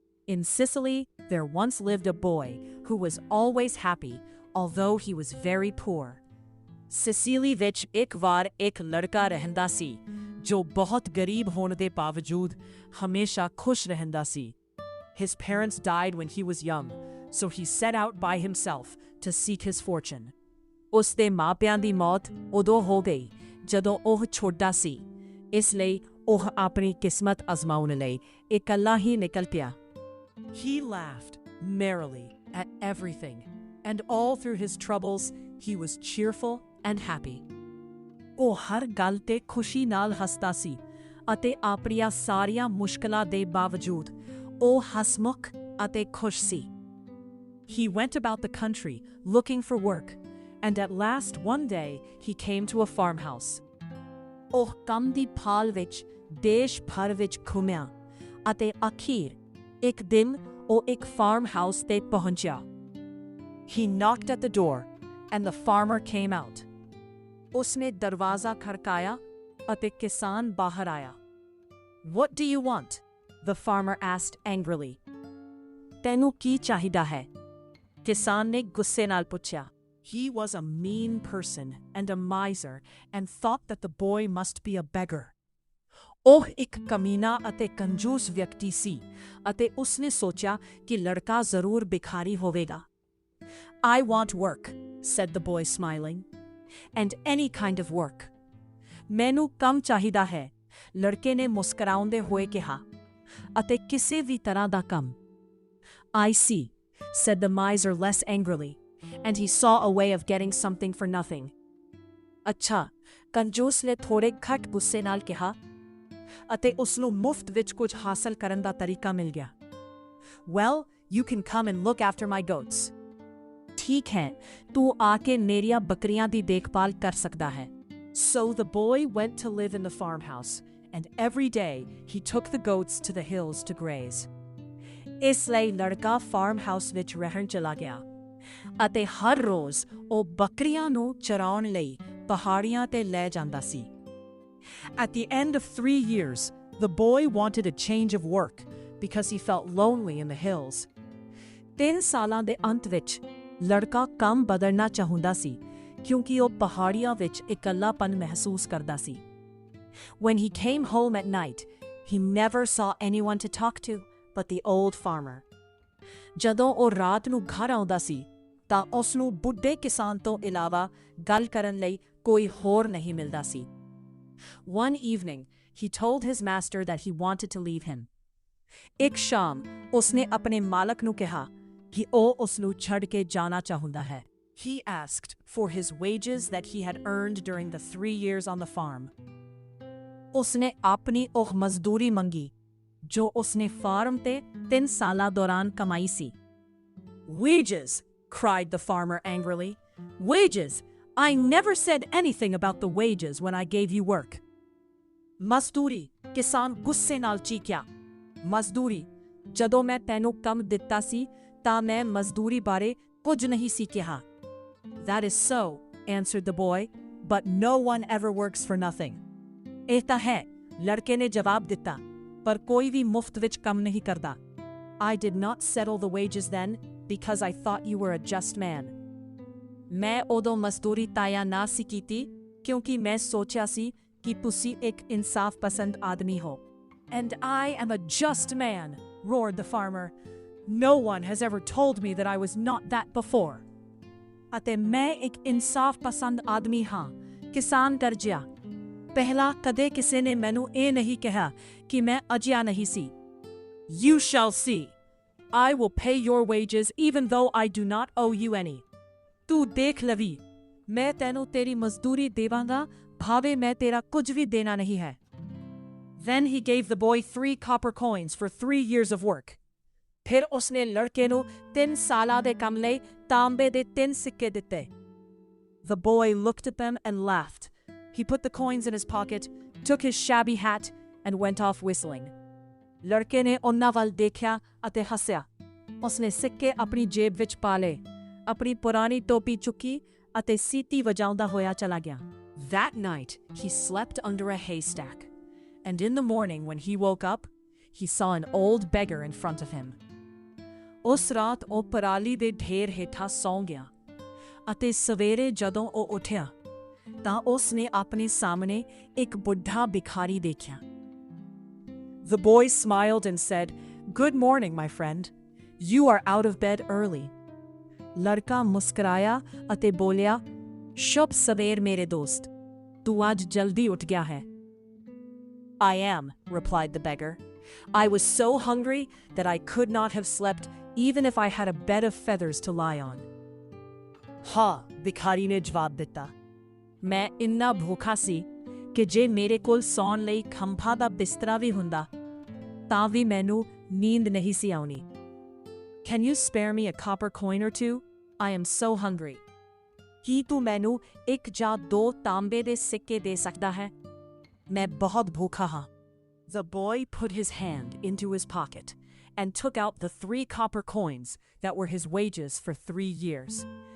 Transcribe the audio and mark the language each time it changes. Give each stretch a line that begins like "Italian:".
English: In Sicily, there once lived a boy who was always happy, although he was very poor.
Punjabi: Sicily ਵਿੱਚ ਇੱਕ ਵਾਰ ਇੱਕ ਲੜਕਾ ਰਹਿੰਦਾ ਸੀ ਜੋ ਬਹੁਤ ਗਰੀਬ ਹੋਣ ਦੇ ਬਾਵਜੂਦ ਹਮੇਸ਼ਾ ਖੁਸ਼ ਰਹਿੰਦਾ ਸੀ.
English: His parents died when he was young, so he set out by himself to seek his fortune.
Punjabi: ਉਸ ਦੇ ਮਾਪਿਆਂ ਦੀ ਮੌਤ ਉਦੋਂ ਹੋ ਗਈ ਜਦੋਂ ਉਹ ਛੋਟਾ ਸੀ, ਇਸ ਲਈ ਉਹ ਆਪਣੀ ਕਿਸਮਤ ਅਜ਼ਮਾਉਣ ਲਈ ਇਕੱਲਾ ਹੀ ਨਿਕਲ ਪਿਆ.
English: He laughed merrily at everything, and all through his troubles, he was cheerful and happy.
Punjabi: ਉਹ ਹਰ ਗੱਲ ਤੇ ਖੁਸ਼ੀ ਨਾਲ ਹੱਸਦਾ ਸੀ ਅਤੇ ਆਪਣੀਆਂ ਸਾਰੀਆਂ ਮੁਸ਼ਕਲਾਂ ਦੇ ਬਾਵਜੂਦ ਉਹ ਹਸਮੁਖ ਅਤੇ ਖੁਸ਼ ਸੀ.
English: He went about the country looking for work, and at last one day he came to a farmhouse.
Punjabi: ਉਹ ਕੰਮ ਦੀ ਭਾਲ ਵਿੱਚ ਦੇਸ਼ ਭਰ ਵਿੱਚ ਘੁੰਮਿਆ ਅਤੇ ਅਖੀਰ ਇੱਕ ਦਿਨ ਉਹ ਇੱਕ farmhouse ਤੇ ਪਹੁੰਚਿਆ.
English: He knocked at the door, and the farmer came out.
Punjabi: ਉਸਨੇ ਦਰਵਾਜ਼ਾ ਖੜਕਾਇਆ ਅਤੇ ਕਿਸਾਨ ਬਾਹਰ ਆਇਆ.
English: What do you want? The farmer asked angrily.
Punjabi: ਤੈਨੂੰ ਕੀ ਚਾਹੀਦਾ ਹੈ? ਕਿਸਾਨ ਨੇ ਗੁੱਸੇ ਨਾਲ ਪੁੱਛਿਆ.
English: He was a mean person and a miser and thought that the boy must be a beggar.
Punjabi: ਉਹ ਇੱਕ ਕਮੀਨਾ ਅਤੇ ਕੰਜੂਸ ਵਿਅਕਤੀ ਸੀ ਅਤੇ ਉਸਨੇ ਸੋਚਿਆ ਕਿ ਲੜਕਾ ਜ਼ਰੂਰ ਭਿਖਾਰੀ ਹੋਵੇਗਾ.
English: I want work, said the boy smiling. And any kind of work.
Punjabi: ਮੈਨੂੰ ਕੰਮ ਚਾਹੀਦਾ ਹੈ, ਲੜਕੇ ਨੇ ਮੁਸਕਰਾਉਂਦੇ ਹੋਏ ਕਿਹਾ, ਅਤੇ ਕਿਸੇ ਵੀ ਤਰ੍ਹਾਂ ਦਾ ਕੰਮ.
English: I see, said the miser less angrily, and he saw a way of getting something for nothing.
Punjabi: ਅੱਛਾ, ਕੰਜੂਸ ਨੇ ਥੋੜੇ ਘੱਟ ਗੁੱਸੇ ਨਾਲ ਕਿਹਾ, ਅਤੇ ਉਸਨੂੰ ਮੁਫਤ ਵਿੱਚ ਕੁਝ ਹਾਸਲ ਕਰਨ ਦਾ ਤਰੀਕਾ ਮਿਲ ਗਿਆ.
English: Well, you can come and look after my goats.
Punjabi: ਠੀਕ ਹੈ, ਤੂੰ ਆ ਕੇ ਮੇਰੀਆਂ ਬੱਕਰੀਆਂ ਦੀ ਦੇਖਭਾਲ ਕਰ ਸਕਦਾ ਹੈ.
English: So the boy went to live in the farmhouse, and every day he took the goats to the hills to graze.
Punjabi: ਇਸ ਲਈ ਲੜਕਾ farmhouse ਵਿੱਚ ਰਹਿਣ ਚਲਾ ਗਿਆ, ਅਤੇ ਹਰ ਰੋਜ਼ ਉਹ ਬੱਕਰੀਆਂ ਨੂੰ ਚਰਾਉਣ ਲਈ ਪਹਾੜੀਆਂ ਤੇ ਲੈ ਜਾਂਦਾ ਸੀ.
English: At the end of 3 years, the boy wanted a change of work because he felt lonely in the hills.
Punjabi: 3 ਸਾਲਾਂ ਦੇ ਅੰਤ ਵਿੱਚ ਲੜਕਾ ਕੰਮ ਬਦਲਣਾ ਚਾਹੁੰਦਾ ਸੀ ਕਿਉਂਕਿ ਉਹ ਪਹਾੜੀਆਂ ਵਿੱਚ ਇਕੱਲਾਪਨ ਮਹਿਸੂਸ ਕਰਦਾ ਸੀ.
English: When he came home at night, he never saw anyone to talk to but the old farmer.
Punjabi: ਜਦੋਂ ਉਹ ਰਾਤ ਨੂੰ ਘਰ ਆਉਂਦਾ ਸੀ ਤਾਂ ਉਸਨੂੰ ਬੁੱਢੇ ਕਿਸਾਨ ਤੋਂ ਇਲਾਵਾ ਗੱਲ ਕਰਨ ਲਈ ਕੋਈ ਹੋਰ ਨਹੀਂ ਮਿਲਦਾ ਸੀ.
English: One evening, he told his master that he wanted to leave him.
Punjabi: ਇੱਕ ਸ਼ਾਮ ਉਸਨੇ ਆਪਣੇ ਮਾਲਕ ਨੂੰ ਕਿਹਾ ਕਿ ਉਹ ਉਸਨੂੰ ਛੱਡ ਕੇ ਜਾਣਾ ਚਾਹੁੰਦਾ ਹੈ.
English: He asked for his wages that he had earned during the 3 years on the farm.
Punjabi: ਉਸਨੇ ਆਪਣੀ ਉਹ ਮਜ਼ਦੂਰੀ ਮੰਗੀ ਜੋ ਉਸਨੇ ਫਾਰਮ ਤੇ 3 ਸਾਲਾਂ ਦੌਰਾਨ ਕਮਾਈ ਸੀ.
English: Wages, cried the farmer angrily. Wages? I never said anything about the wages when I gave you work.
Punjabi: ਮਜ਼ਦੂਰੀ, ਕਿਸਾਨ ਗੁੱਸੇ ਨਾਲ ਚੀਕਿਆ. ਮਜ਼ਦੂਰੀ, ਜਦੋਂ ਮੈਂ ਤੈਨੂੰ ਕੰਮ ਦਿੱਤਾ ਸੀ ਤਾਂ ਮੈਂ ਮਜ਼ਦੂਰੀ ਬਾਰੇ ਕੁਝ ਨਹੀਂ ਸੀ ਕਿਹਾ.
English: That is so, answered the boy, but no one ever works for nothing.
Punjabi: ਇਹ ਤਾਂ ਹੈ, ਲੜਕੇ ਨੇ ਜਵਾਬ ਦਿੱਤਾ, ਪਰ ਕੋਈ ਵੀ ਮੁਫਤ ਵਿੱਚ ਕੰਮ ਨਹੀਂ ਕਰਦਾ.
English: I did not settle the wages then because I thought you were a just man.
Punjabi: ਮੈਂ ਉਦੋਂ ਮਜ਼ਦੂਰੀ ਤੈਅ ਨਾ ਸੀ ਕੀਤੀ ਕਿਉਂਕਿ ਮੈਂ ਸੋਚਿਆ ਸੀ ਕਿ ਤੁਸੀਂ ਇੱਕ ਇਨਸਾਫ ਪਸੰਦ ਆਦਮੀ ਹੋ.
English: And I am a just man, roared the farmer. No one has ever told me that I was not that before.
Punjabi: ਅਤੇ ਮੈਂ ਇੱਕ ਇਨਸਾਫ ਪਸੰਦ ਆਦਮੀ ਹਾਂ, ਕਿਸਾਨ ਗਰਜਿਆ. ਪਹਿਲਾਂ ਕਦੇ ਕਿਸੇ ਨੇ ਮੈਨੂੰ ਇਹ ਨਹੀਂ ਕਿਹਾ ਕਿ ਮੈਂ ਅਜਿਹਾ ਨਹੀਂ ਸੀ.
English: You shall see. I will pay your wages even though I do not owe you any.
Punjabi: ਤੂੰ ਦੇਖ ਲਵੀ, ਮੈਂ ਤੈਨੂੰ ਤੇਰੀ ਮਜ਼ਦੂਰੀ ਦੇਵਾਂਗਾ ਭਾਵੇਂ ਮੈਂ ਤੇਰਾ ਕੁਝ ਵੀ ਦੇਣਾ ਨਹੀਂ ਹੈ.
English: Then he gave the boy 3 copper coins for 3 years of work.
Punjabi: ਫਿਰ ਉਸਨੇ ਲੜਕੇ ਨੂੰ 3 ਸਾਲਾਂ ਦੇ ਕੰਮ ਲਈ ਤਾਂਬੇ ਦੇ 3 ਸਿੱਕੇ ਦਿੱਤੇ.
English: The boy looked at them and laughed. He put the coins in his pocket, took his shabby hat, and went off whistling.
Punjabi: ਲੜਕੇ ਨੇ ਉਹਨਾਂ ਵੱਲ ਦੇਖਿਆ ਅਤੇ ਹੱਸਿਆ. ਉਸਨੇ ਸਿੱਕੇ ਆਪਣੀ ਜੇਬ ਵਿੱਚ ਪਾ ਲਏ, ਆਪਣੀ ਪੁਰਾਣੀ ਟੋਪੀ ਚੁੱਕੀ ਅਤੇ ਸੀਟੀ ਵਜਾਉਂਦਾ ਹੋਇਆ ਚਲਾ ਗਿਆ.
English: That night, he slept under a haystack, and in the morning when he woke up, he saw an old beggar in front of him.
Punjabi: ਉਸ ਰਾਤ ਉਹ ਪਰਾਲੀ ਦੇ ਢੇਰ ਹੇਠਾਂ ਸੌਂ ਗਿਆ ਅਤੇ ਸਵੇਰੇ ਜਦੋਂ ਉਹ ਉੱਠਿਆ ਤਾਂ ਉਸ ਨੇ ਆਪਣੇ ਸਾਹਮਣੇ ਇੱਕ ਬੁੱਢਾ ਭਿਖਾਰੀ ਦੇਖਿਆ।
English: The boy smiled and said, "Good morning, my friend. You are out of bed early."
Punjabi: ਲੜਕਾ ਮੁਸਕਰਾਇਆ ਅਤੇ ਬੋਲਿਆ, "ਸ਼ੁਭ ਸਵੇਰ ਮੇਰੇ ਦੋਸਤ, ਤੂੰ ਅੱਜ ਜਲਦੀ ਉੱਠ ਗਿਆ ਹੈ।
English: I am, replied the beggar. I was so hungry that I could not have slept even if I had a bed of feathers to lie on.
Punjabi: ਹਾਂ, ਭਿਖਾਰੀ ਨੇ ਜਵਾਬ ਦਿੱਤਾ। ਮੈਂ ਇੰਨਾ ਭੁੱਖਾ ਸੀ ਕਿ ਜੇ ਮੇਰੇ ਕੋਲ ਸੌਣ ਲਈ ਖੰਭਾਂ ਦਾ ਬਿਸਤਰਾ ਵੀ ਹੁੰਦਾ ਤਾਂ ਵੀ ਮੈਨੂੰ ਨੀਂਦ ਨਹੀਂ ਸੀ ਆਉਣੀ।
English: Can you spare me a copper coin or two? I am so hungry.
Punjabi: ਕੀ ਤੂੰ ਮੈਨੂੰ ਇੱਕ ਜਾਂ ਦੋ ਤਾਂਬੇ ਦੇ ਸਿੱਕੇ ਦੇ ਸਕਦਾ ਹੈ? ਮੈਂ ਬਹੁਤ ਭੁੱਖਾ ਹਾਂ।
English: The boy put his hand into his pocket and took out the 3 copper coins that were his wages for 3 years.